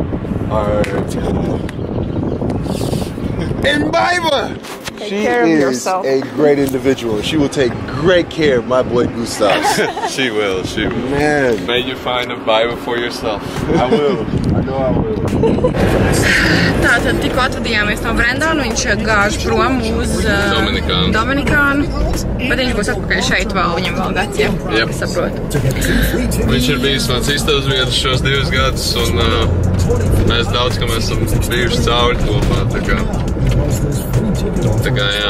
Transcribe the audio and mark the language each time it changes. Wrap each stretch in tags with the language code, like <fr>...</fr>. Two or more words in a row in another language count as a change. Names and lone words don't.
<en>Alright. And Biba! Take care of yourself. She is a great individual. She will take great care of my boy Gustav. She will, she will. Man. May you find a Bible for yourself. I will. I know I will.</en> <lv>Tātad tikko atvadījāmies no Brendona, viņš gāž prom uz Dominikānu, bet viņš būs atpakaļ šeit vēl, viņam vēl gads, ja? Yep. Es saprotu. Viņš ir bijis mans istabas vietas šos 2 gadus, un mēs daudz, kam esam bijuši cauri kopā, tā kā jā.</lv>